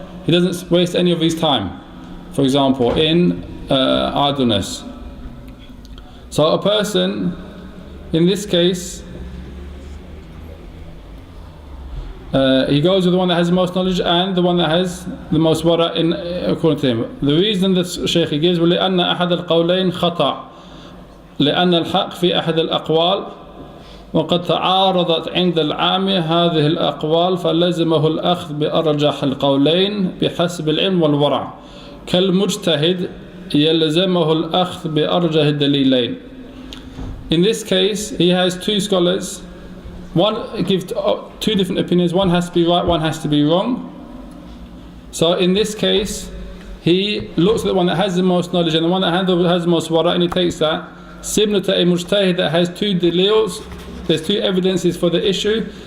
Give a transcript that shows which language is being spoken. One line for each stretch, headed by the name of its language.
English: He doesn't waste any of his time, for example, in idleness. So a person, in this case, he goes with the one that has the most knowledge and the one that has the most wara' according to him.
Arabic: The reason that Shaykh gives, لأن أحد القولين خطأ لأن الحق في أحد الأقوال وقد تعارضت عند العام هذه الأقوال فلزمه الأخذ بأرجح القولين بحسب العلم والورع كالمجتهد يلزمه الأخذ بأرجح الدليلين.
English: In this case, he has two scholars. One gives two different opinions. One has to be right, one has to be wrong. So in this case, he looks at the one that has the most knowledge and the one that has the most wara', and he takes that. Similar to a mujtahid that has two dalils, there's two evidences for the issue,